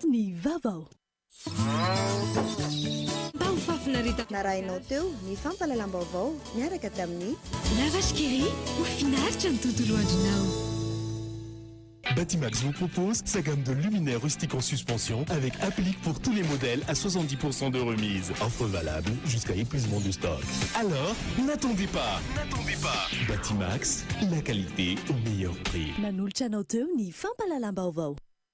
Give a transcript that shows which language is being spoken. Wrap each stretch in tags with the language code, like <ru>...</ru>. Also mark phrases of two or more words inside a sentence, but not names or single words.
<mg>Ny Vavao. Narainao teo ny fampalalam-baovao miaraka tamin'ny La vache qui rit ho finaritra ny tontolo andronao.</mg> <fr>Batimax vous propose sa gamme de luminaires rustiques en suspension avec applique pour tous les modèles à 70% de remise. Offre valable jusqu'à épuisement de stock. Alors, n'attendez pas. Batimax, la qualité au meilleur prix.</fr> <mg>Nanolitra anao teo ny fampalalam-baovao.</mg>